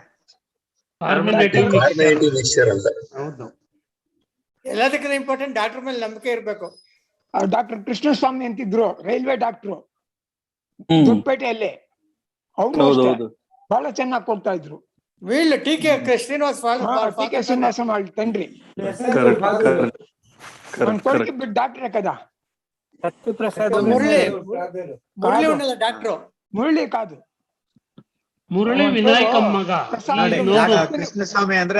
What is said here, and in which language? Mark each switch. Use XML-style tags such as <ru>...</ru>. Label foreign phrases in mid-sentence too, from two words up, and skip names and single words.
<kn>ಕಾರ್ಬನೇಟಿವ್ ಮಿಕ್ಸ್ಚರ್ ಅಂತ. ಹೌದು. ಎಲ್ಲದಕ್ಕಿಂತ</kn> <en>important doctor</en> <kn>ಮೇಲೆ ನಂಬಿಕೆ ಇರ್ಬೇಕು. ಡಾಕ್ಟರ್ ಕೃಷ್ಣಸ್ವಾಮಿ ಅಂತಿದ್ರು,</kn> <en>railway doctor</en> <kn>ದೊಡ್ಡಪೇಟೆಯಲ್ಲಿ. ಅವರು ಬಹಳ ಚೆನ್ನಾಗಿ ಕೊಡ್ತಾ ಇದ್ರು. ಟಿ.ಕೆ. ಶ್ರೀನಿವಾಸ</kn> <te>వాళ్ళు తండ్రి కొడుకు డాక్టరే కదా. మురళి కాదు, మురళి వినాయకం మగ.</te> <kn>కృష్ణస్వామి ಅಂದ್ರೆ</kn>